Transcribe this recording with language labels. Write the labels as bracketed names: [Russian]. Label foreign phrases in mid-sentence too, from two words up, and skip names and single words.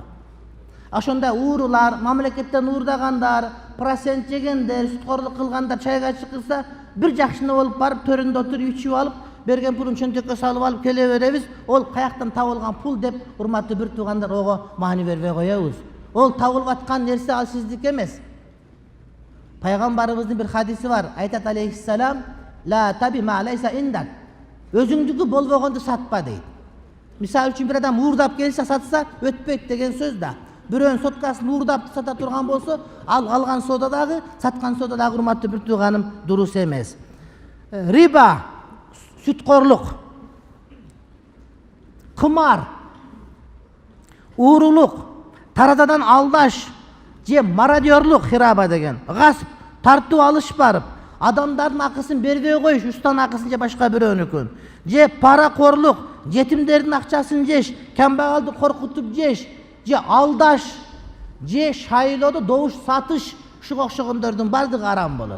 [Kyrgyz] Ошонда уурулар, мамлекеттен уурдагандар, процент жегендер, сүткорлук кылгандар чайга чыкса, бир жакшыны болуп барып төрүндө отуруп ичип алып, берген пулун чөнтөккө салып алып келе беребиз. Ол каяктан табылган пул деп урматтуу бир туугандар ого маани бербей коебуз. Ол табылып аткан нерсе ал сиздики эмес. Пайгамбарыбыздын бир хадиси бар. Айтат алейхиссалам: [Arabic] "لا تبع ما ليس عندك." [Kyrgyz] Өзүңдүкү болбогонду сатпа дейт. Мисалы үчүн бир адам уурдап келсе сатса, өтпөйт деген сөз да. Бирөөнүн соткасын уурдап сата турган болсо, ал алган соода дагы, саткан соода дагы урматтуу бир тууганым дурус эмес. Риба, сүткорлук, кымар, уурулук, тарададан алдаш, же мародёрлук, хираба деген, гасп, тартып алыш барып, адамдардын акысын бербей коюш, устан акысын же башка бирөөнүкүн, же паракорлук, жетимдердин акчасын жеш, камбагалды коркутуп жеш, же алдаш, же шайлоодо добуш сатыш, ушуга окшогондордун бардыгы арам болот.